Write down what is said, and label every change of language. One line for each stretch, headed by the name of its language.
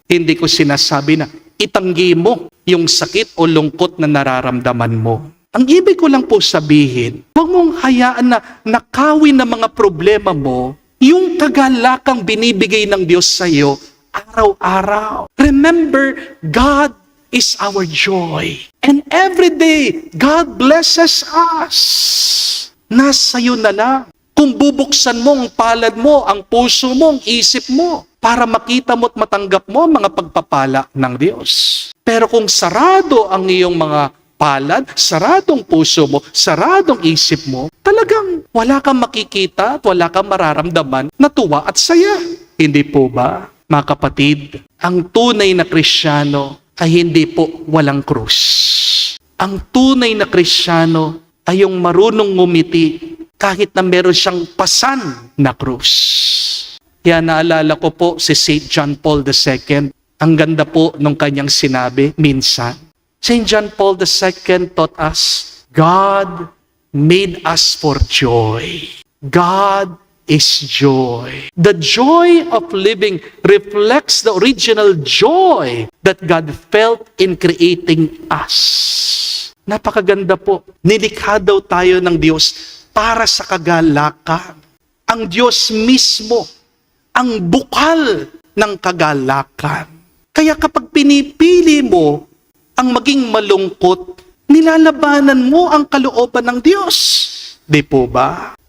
Filipino: Hindi ko sinasabi na itanggi mo yung sakit o lungkot na nararamdaman mo. Ang ibig ko lang po sabihin, huwag mong hayaan na nakawin ng mga problema mo yung kagalakang binibigay ng Diyos sa iyo araw-araw.
English: Remember, God is our joy. And every day, God blesses us.
Filipino: Nasa iyo na lang. Kung bubuksan mo ang palad mo, ang puso mo, ang isip mo, para makita mo at matanggap mo ang mga pagpapala ng Diyos. Pero kung sarado ang iyong mga palad, saradong puso mo, saradong isip mo, talagang wala kang makikita at wala kang mararamdaman na tuwa at saya. Hindi po ba? Mga kapatid, ang tunay na Kristiyano ay hindi po walang krus. Ang tunay na Kristiyano ay yung marunong ngumiti kahit na meron siyang pasan na krus. Kaya naalala ko po si St. John Paul II. Ang ganda po nung kanyang sinabi minsan. St.
English: John Paul II taught us, God made us for joy. God is joy. The joy of living reflects the original joy that God felt in creating us.
Filipino: Napakaganda po. Nilikha daw tayo ng Diyos para sa kagalakan. Ang Diyos mismo ang bukal ng kagalakan. Kaya kapag pinipili mo ang maging malungkot, nilalabanan mo ang kalooban ng Diyos. Di po ba?